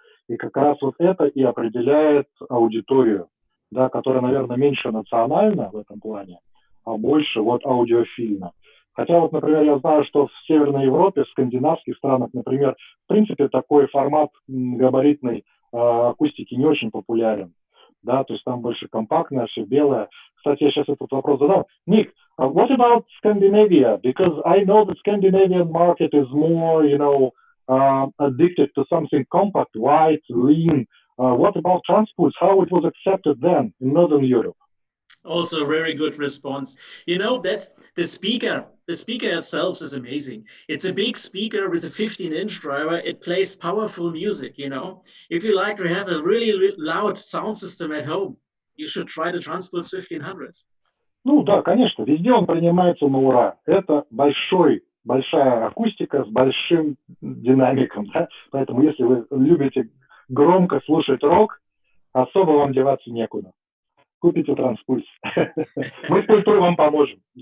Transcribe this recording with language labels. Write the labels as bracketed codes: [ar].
[ru] И как раз вот это и определяет аудиторию, да, которая, наверное, меньше национальна в этом плане, а больше вот аудиофильна. Хотя вот, например, я знаю, что в Северной Европе, в скандинавских странах, например, в принципе, такой формат габаритной акустики не очень популярен. Да, то есть там больше компактное, все белое. Кстати, я сейчас этот вопрос задам. Ник, [en] What about Scandinavia? Because I know the Scandinavian market is more, addicted to something compact, white, lean. What about transports? How it was accepted then in Northern Europe? Also, a very good response. You know, that's the speaker. The speaker itself is amazing. It's a big speaker with a 15-inch driver. It plays powerful music, you know. If you like to have a really loud sound system at home, you should try the Transpulse 1500. [ru] Ну да, конечно, везде он принимается на ура. Это большая акустика с большим динамиком, да? Поэтому если вы любите громко слушать рок, особо вам деваться некуда. Купите Transpulse. Мы с ПУЛЬТ.ру вам поможем.